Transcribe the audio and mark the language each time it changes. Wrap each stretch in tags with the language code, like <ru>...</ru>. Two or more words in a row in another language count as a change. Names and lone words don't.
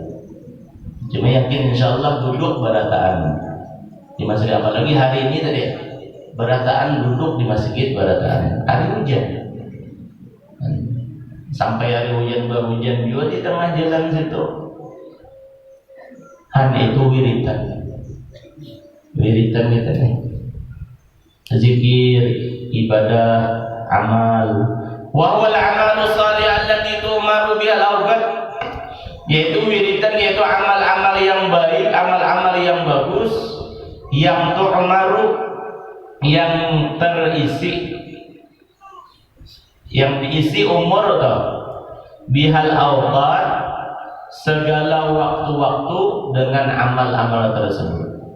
<bjn>Cuma yakin insyaallah duduk barataan di masjid, apalagi hari ini tadi barataan duduk di masjid barataan hari hujan, sampai hari hujan berhujan juga di tengah jalan situ.</bjn> <id>Itu wiridan kita nih, zikir, ibadah, amal.</id> <ar>وهو العمل الصالح التي تؤمر بها الأوقات,</ar> <id>yaitu wiridan, yaitu amal-amal yang baik, amal-amal yang bagus, yang tu'maru, yang terisi, yang diisi umur atau</id> <ar>بها الأوقات,</ar> <id>segala waktu-waktu dengan amal-amal tersebut.</id>